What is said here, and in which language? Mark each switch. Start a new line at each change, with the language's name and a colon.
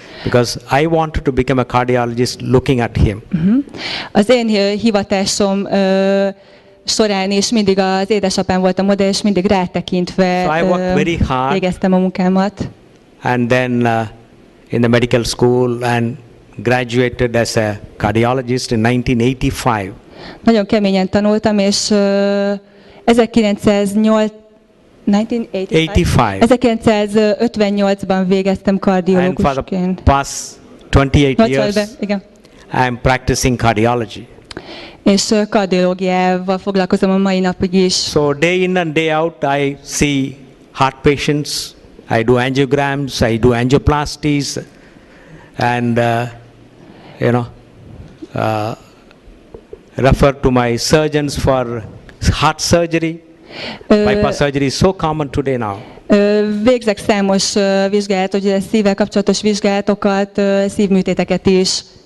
English: Because I wanted to become a cardiologist looking at him.
Hungarian: Az én hivatásom során is mindig az édesapám volt a modell, és mindig rátekintve végeztem a munkámat.
English: And then in the medical school and graduated as a cardiologist in 1985.
Hungarian: Nagyon keményen tanultam, és 1958-ban végeztem kardiológusként.
English: And for the past 28 years,
Hungarian: igen.
English: I am practicing cardiology.
Hungarian: És kardiológiával foglalkozom a mai napig is.
English: So day in and day out, I see heart patients, I do angiograms, I do angioplasties, and refer to my surgeons for heart surgery. Bypass surgery is so common today now.
Hungarian: Végzek számos vizsgálatot, ugye szívvel kapcsolatos vizsgálatokat, szívműtéteket is.